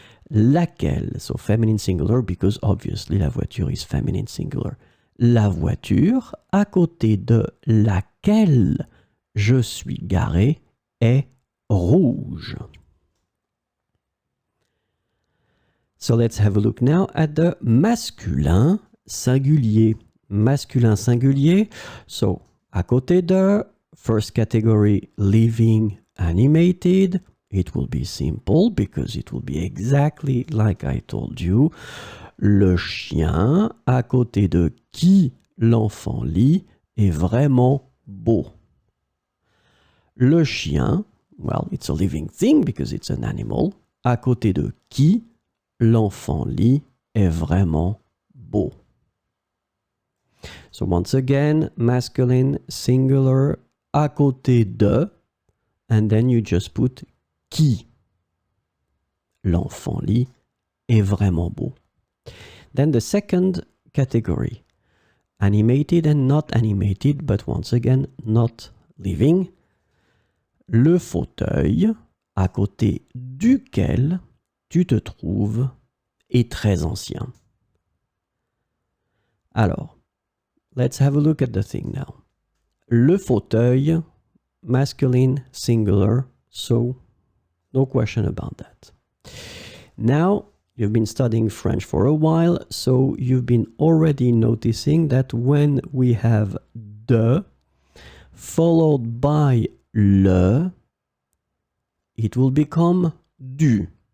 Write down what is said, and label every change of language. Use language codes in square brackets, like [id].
[en] Laquelle, so feminine singular, because obviously la voiture is feminine singular. [fr] La voiture à côté de laquelle je suis garé est rouge. [en] So let's have a look now at the masculin singulier. Masculin singulier, so à côté de, first category, living, animated. It will be simple because it will be exactly like I told you. [fr] Le chien à côté de qui l'enfant lit est vraiment beau. [en] Le chien, well, it's a living thing because it's an animal. [fr] À côté de qui l'enfant lit est vraiment beau. [en] So once again, masculine, singular, à côté de, and then you just put [fr] qui l'enfant lit est vraiment beau. [en] Then the second category, animated and not animated, but once again, not living. [fr] Le fauteuil à côté duquel tu te trouves est très ancien. [en] Alors, let's have a look at the thing now. Le fauteuil, masculine, singular, so no question about that. Now, you've been studying French for a while, so you've been already noticing that when we have de followed by le, it will become du.